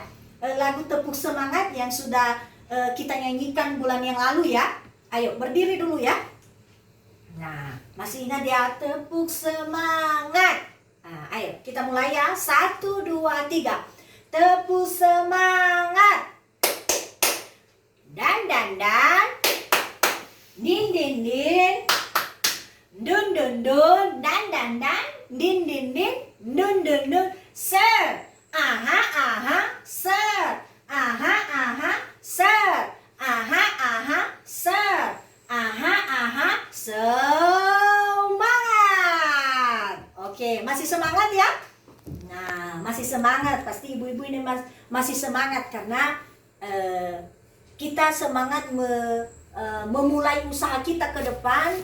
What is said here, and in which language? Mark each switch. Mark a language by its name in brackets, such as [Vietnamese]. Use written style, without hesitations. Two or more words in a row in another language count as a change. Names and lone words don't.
[Indonesian] Lagu Tepuk Semangat yang sudah kita nyanyikan bulan yang lalu ya. Ayo berdiri dulu ya. Nah, masih ingat ya? Tepuk semangat. Nah, ayo kita mulai ya. 1, 2, 3. Tepuk semangat. Dan dan dan. Din din din. Dun dun dun. Dan dan dan. Din din din. Dun dun dun. Sir. Aha, aha, sir. Aha, aha, sir. Aha, aha, sir. Aha, aha, semangat. Oke, masih semangat ya? Nah, masih semangat. Pasti ibu-ibu ini masih semangat karena kita semangat memulai usaha kita ke depan.